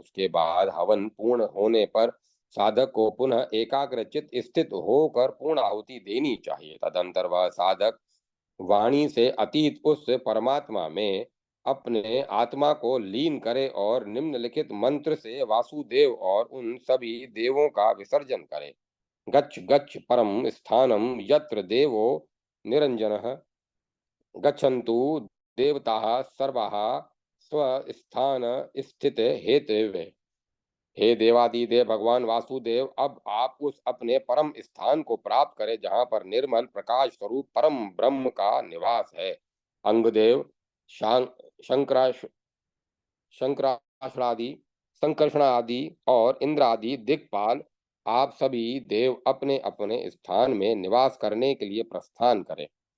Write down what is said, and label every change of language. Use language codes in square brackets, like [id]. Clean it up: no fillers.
[hi] उसके बाद हवन पूर्ण होने पर साधक को पुनः एकाग्रचित स्थित होकर पूर्ण आहुति देनी चाहिए। तदंतर वह साधक वाणी से अतीत उस परमात्मा में अपने आत्मा को लीन करे और निम्नलिखित मंत्र से वासुदेव और उन सभी देवों का विसर्जन करे। [sa] गच्छ गच्छ परम स्थानम यत्र देवो निरंजनः गच्छन्तु देवताः सर्वाः स्वस्थान स्थित हेतवे। [hi] हे देवादिदेव भगवान वासुदेव, अब आप उस अपने परम स्थान को प्राप्त करें जहां पर निर्मल प्रकाश स्वरूप परम ब्रह्म का निवास है। अंगदेव, शंकराश शंकराशरादि संकर्षण आदि और इंद्र आदि दिक्पाल, आप सभी देव अपने अपने स्थान में निवास करने के लिए प्रस्थान करें।